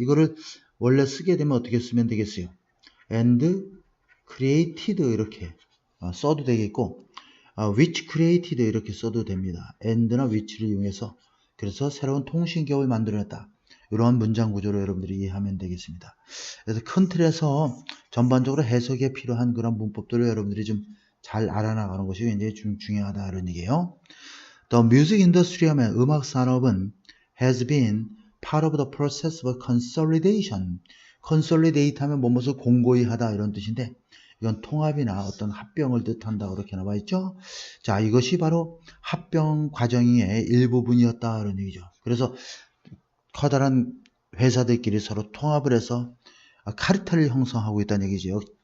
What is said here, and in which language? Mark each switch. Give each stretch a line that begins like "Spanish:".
Korean: 이거를 원래 쓰게 되면 어떻게 쓰면 되겠어요? and created 이렇게 써도 되겠고 which created 이렇게 써도 됩니다. and나 which를 이용해서 그래서 새로운 통신기업을 만들어냈다. 이러한 문장 구조로 여러분들이 이해하면 되겠습니다. 그래서 큰 틀에서 전반적으로 해석에 필요한 그런 문법들을 여러분들이 좀 잘 알아나가는 것이 굉장히 중요하다 이런 얘기예요.
English: The music industry
Korean: 하면 음악 산업은
English: has been part of the process of consolidation.
Korean: consolidate 하면 뭐뭇을 공고히 하다 이런 뜻인데 이건 통합이나 어떤 합병을 뜻한다 그렇게 나와 있죠. 자, 이것이 바로 합병 과정의 일부분이었다 이런 얘기죠. 그래서 커다란 회사들끼리 서로 통합을 해서 카르텔을 형성하고 있다는 얘기죠.